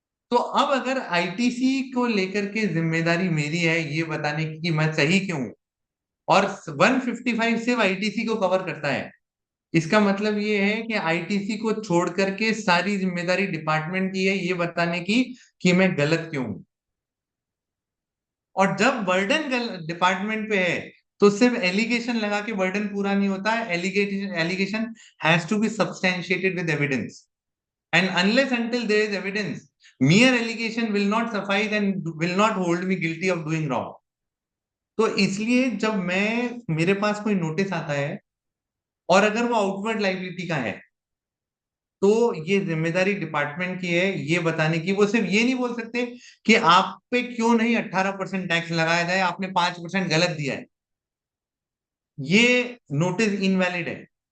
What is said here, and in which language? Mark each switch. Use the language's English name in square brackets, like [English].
[Hindi] तो अब अगर आईटीसी को लेकर के जिम्मेदारी मेरी है ये बताने की कि मैं सही क्यों हूं, और 155 सिर्फ आईटीसी को कवर करता है, इसका मतलब ये है कि आईटीसी को छोड़ करके सारी जिम्मेदारी डिपार्टमेंट की है ये बताने की कि मैं गलत क्यों हूं। और जब बर्डन डिपार्टमेंट पे है तो सिर्फ एलिगेशन लगा के बर्डन पूरा नहीं होता है। [English] Allegation has to be substantiated with evidence, and unless until there is evidence, mere allegation will not suffice and will not hold me guilty of doing wrong. [Hindi] तो इसलिए जब मेरे पास कोई नोटिस आता है और अगर वो आउटवर्ड लाइबिलिटी का है तो ये जिम्मेदारी डिपार्टमेंट की है ये बताने की। वो सिर्फ ये नहीं बोल सकते कि आप पे क्यों नहीं 18% टैक्स लगाया जाए, आपने 5% गलत दिया है, ये नोटिस इनवैलिड है।